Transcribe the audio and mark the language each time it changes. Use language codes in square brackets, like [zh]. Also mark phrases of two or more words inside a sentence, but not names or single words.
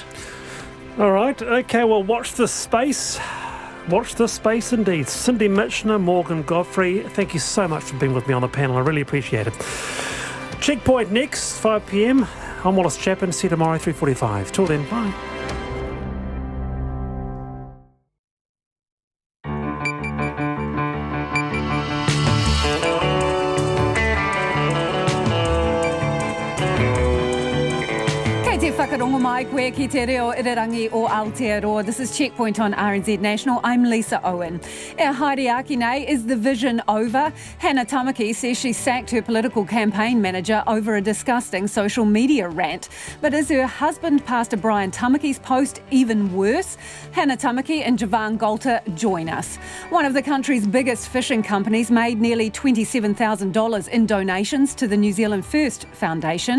[en] All right, okay, well, watch this space. Watch this space indeed. Cindy Mitchener, Morgan Godfrey, thank you so much for being with me on the panel. I really appreciate it. Checkpoint next, 5 p.m. I'm Wallace Chapman. See you tomorrow, 3:45. Till then, bye. [mi] Whakarongo mai koe ki te reo irirangi o Aotearoa. [en] This is Checkpoint on RNZ National. I'm Lisa Owen. [mi] E haere nei, [en] is the vision over? Hannah Tamaki says she sacked her political campaign manager over a disgusting social media rant. But is her husband, Pastor Bryant Tamaki's post even worse? Hannah Tamaki and Javan Golter join us. One of the country's biggest fishing companies made nearly $27,000 in donations to the New Zealand First Foundation.